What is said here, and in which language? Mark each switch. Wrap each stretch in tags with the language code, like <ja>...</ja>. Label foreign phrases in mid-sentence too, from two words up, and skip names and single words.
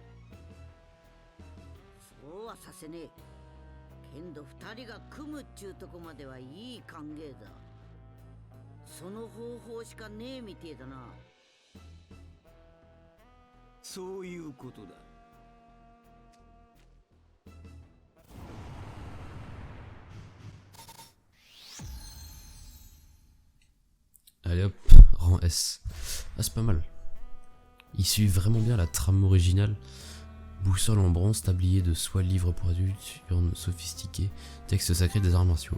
<ja>そうはさせねえ。けんど二人が組むっちゅうとこまではいい歓迎だ。その方法しかねえみてえだな。そういうことだ。</ja> <fr>Allez hop, rang S. Ah, c'est pas mal. Il suit vraiment bien la trame originale. Boussole en bronze, tablier de soie, livre pour adultes, urne sophistiquée, texte sacré des arts martiaux.</fr>